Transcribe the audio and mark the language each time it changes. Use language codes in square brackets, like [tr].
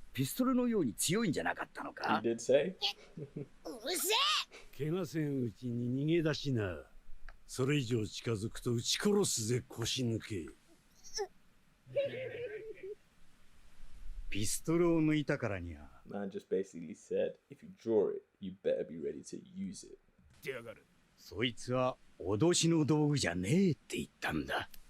[ja] ピストルのように強いんじゃなかったの [en] You [ja] か？ [en] did say? [ja] うるせえ。怪我せんうちに逃げ出しな。それ以上近づくと撃ち殺すぜ、腰抜け。ピストルを抜いたからには [en] Man just basically said, if you draw it, you better be ready to use it. [ja] 出やがる。そいつは脅しの道具じゃねえって言ったんだ。